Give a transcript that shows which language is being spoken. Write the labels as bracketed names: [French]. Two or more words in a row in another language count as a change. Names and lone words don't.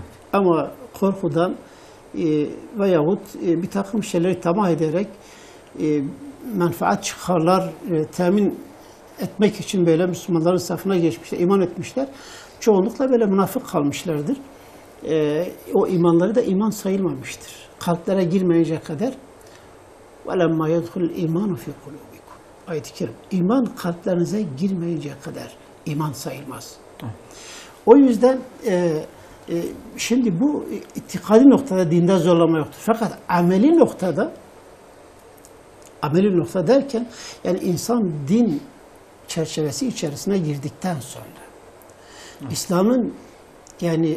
[Turkish] Ama korkudan veyahut bir takım şeyleri tamah ederek menfaat çıkarlar temin etmek için böyle Müslümanların safına geçmişler, iman etmişler. Çoğunlukla böyle münafık kalmışlardır. O imanları da iman sayılmamıştır. Kalplere girmeyecek kadar [Arabic] وَلَمَّا يَدْخُلُ الْاِيمَانُ فِي قُلُوبِكُمْ [Turkish] ayet-i kerim. İman kalplerinize girmeyecek kadar iman sayılmaz. O yüzden şimdi bu itikadi noktada dinde zorlama yoktur. Fakat ameli nokta derken yani insan din çerçevesi içerisine girdikten sonra İslam'ın yani